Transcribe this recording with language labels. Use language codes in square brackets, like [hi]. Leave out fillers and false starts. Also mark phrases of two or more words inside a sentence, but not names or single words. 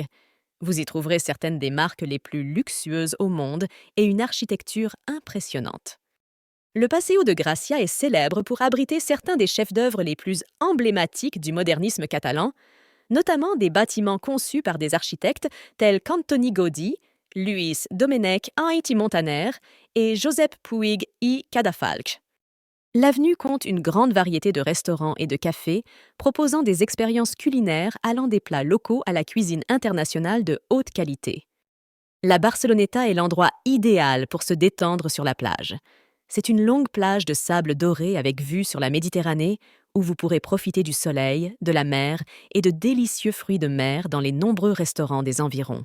[fr] Vous y trouverez certaines des marques les plus luxueuses au monde et une architecture impressionnante. Le Paseo de Gracia est célèbre pour abriter certains des chefs-d'œuvre les plus emblématiques du modernisme catalan, notamment des bâtiments conçus par des architectes tels qu'Antoni Gaudí, Luis Domènech i Montaner et Josep Puig i Cadafalch. L'avenue compte une grande variété de restaurants et de cafés proposant des expériences culinaires allant des plats locaux à la cuisine internationale de haute qualité. La Barceloneta est l'endroit idéal pour se détendre sur la plage. C'est une longue plage de sable doré avec vue sur la Méditerranée où vous pourrez profiter du soleil, de la mer et de délicieux fruits de mer dans les nombreux restaurants des environs.